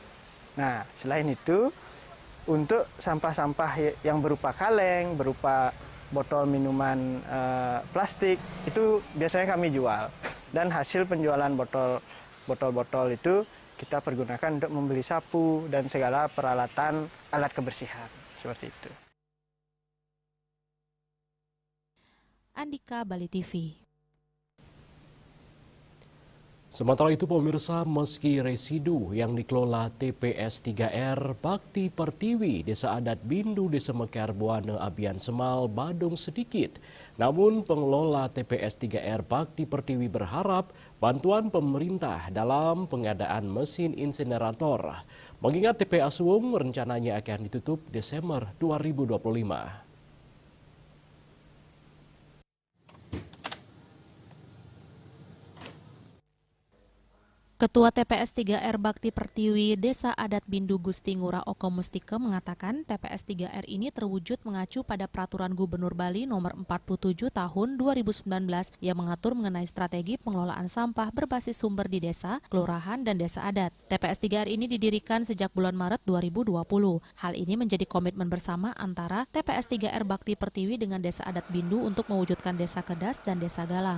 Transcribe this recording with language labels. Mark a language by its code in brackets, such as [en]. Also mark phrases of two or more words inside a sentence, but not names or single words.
[id] Nah, selain itu untuk sampah-sampah yang berupa kaleng, berupa botol minuman plastik itu biasanya kami jual, dan hasil penjualan botol-botol itu kita pergunakan untuk membeli sapu dan segala peralatan alat kebersihan seperti itu. Andika, Bali TV. Sementara itu pemirsa, meski residu yang dikelola TPS 3R Bakti Pertiwi Desa Adat Bindu Desa Mekar Buana Abian Semal Badung sedikit, namun pengelola TPS 3R Bakti Pertiwi berharap bantuan pemerintah dalam pengadaan mesin insinerator, mengingat TPA Suwung rencananya akan ditutup Desember 2025. Ketua TPS 3R Bakti Pertiwi Desa Adat Bindu Gusti Ngurah Oko Mustike mengatakan TPS 3R ini terwujud mengacu pada Peraturan Gubernur Bali Nomor 47 Tahun 2019 yang mengatur mengenai strategi pengelolaan sampah berbasis sumber di desa, kelurahan, dan desa adat. TPS 3R ini didirikan sejak bulan Maret 2020. Hal ini menjadi komitmen bersama antara TPS 3R Bakti Pertiwi dengan Desa Adat Bindu untuk mewujudkan Desa Kedas dan Desa Galang.